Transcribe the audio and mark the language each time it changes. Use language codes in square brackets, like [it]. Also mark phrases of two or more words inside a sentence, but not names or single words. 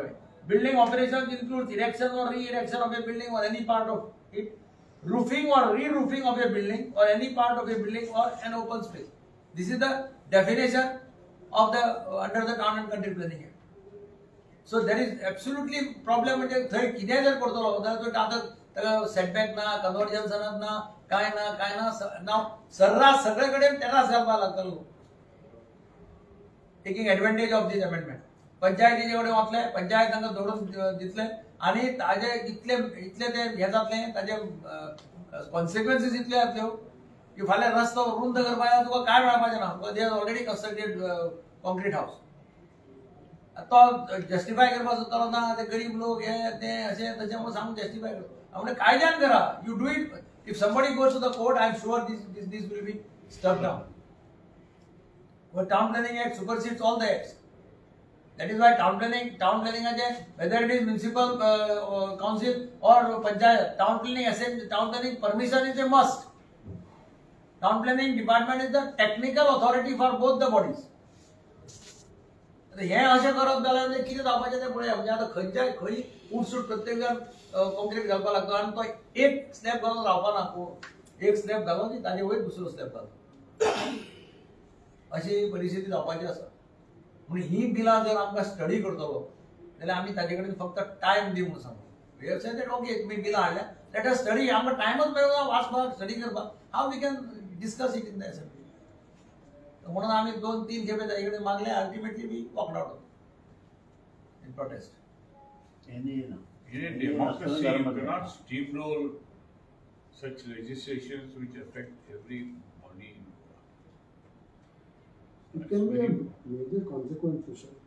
[en] Building operations includes erection or re-erection of a building or any part of it. Roofing or re-roofing of a building or any part of a building or an open space. This is the definition of the under the Town and Country Planning Act. So there is absolutely problem [kok] म्हणजे थंय कितें जर करतलो जाल्यार तो आतां सेटबॅक ना कन्वर्जन्स ना काय ना सर्रास सगळे कडेन टेरास घालपाक लागतलो टेकिंग [en] advantage of this amendment [kok] पंचायतीचे कडेन वतले पंचायत तांकां धरून दितले आणि ताजे इतले ते हे जातले ताजे कॉन्सिक्वेन्सीस इतले जातल्यो की फाल्यां रस्तो रुंद करपाक तुका काय मेळपाचें ना [en] they already constructed concrete house [kok] तो जस्टिफाय करपाक सोदतालो ना ते गरीब लोक हे ते अशें तशें म्हणून सांगून जस्टिफाय करता म्हणजे कायद्यान करा [en] you do it if somebody goes to the court I am sure this will be struck down but town planning act supersedes all the acts. That is why town planning whether it is municipal council or panchayat, town planning permission is a must. Town planning department is the technical authority for both the bodies. [kok] हे अशें करप जाल्यार कितें जावपाचें तें पळया. म्हणजे आतां खंयच्याय खंय उठसूट प्रत्येक जाण कॉन्क्रीट घालपाक लागता आनी तो एक स्लॅब घालून रावपाना. एक स्लॅब घालून की ताजे वयर दुसरो स्लॅब घालता अशी परिस्थिती जावपाची आसा. म्हणून ही बिलां जर आमकां स्टडी करतलो जाल्यार आमी ताजे कडेन फक्त टायम दी म्हणून सांगू. [en] we have said that okay [kok] तुमी बिलां हाडल्या [en] let us study. [kok] आमकां टायमच मेळना वाचपाक स्टडी करपाक. [en] how we can discuss it in the assembly. [kok] म्हणून आम्ही 2-3 खेपे ताजे कडेन मागले. [en] ultimately we walked out in protest. In a democracy, you cannot steamroll such legislations which affect everybody. It can be a major consequence.